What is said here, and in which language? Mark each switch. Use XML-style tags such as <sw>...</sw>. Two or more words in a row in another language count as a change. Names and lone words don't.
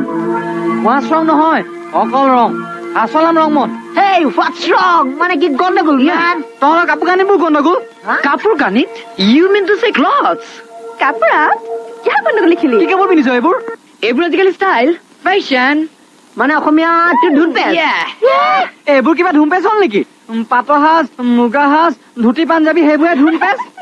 <en>What's wrong</en> <as>নহয় অকল ৰং আচল নাম ৰংমন</as> <en>Hey, what's wrong?</en> <as>মানে কি গণ্ডগোল man? তহঁতৰ কাপোৰ কানিবোৰ গণ্ডগোল কাপোৰ কানিত</as> <en>you mean to say clothes</en> <as>কাপোৰা কিয় গণ্ডগোল লিখিলি কি কাপোৰ পিন্ধিছ এইবোৰ আজিকালি</as> <en>style fashion</en> <as>মানে অসমীয়াত ধুনপেচ এইবোৰ কিবা ধুমপেচ হ'ল নেকি পাটৰ সাজ মুগা সাজ ধুতি পাঞ্জাবী সেইবোৰে ধুমপেচ</as>